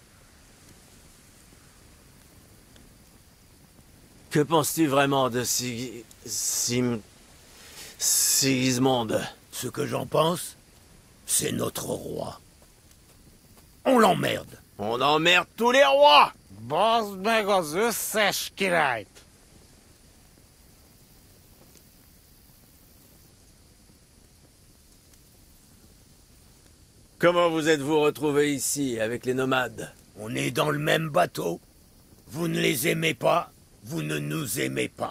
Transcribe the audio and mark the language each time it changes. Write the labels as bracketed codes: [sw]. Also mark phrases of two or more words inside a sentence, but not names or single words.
[fr] Que penses-tu vraiment de Sigismond? Ce que j'en pense, c'est notre roi. On l'emmerde. On emmerde tous les rois. [hu] Bazd meg az összes királyt! [fr] Comment vous êtes-vous retrouvés ici, avec les nomades? On est dans le même bateau. Vous ne les aimez pas, vous ne nous aimez pas.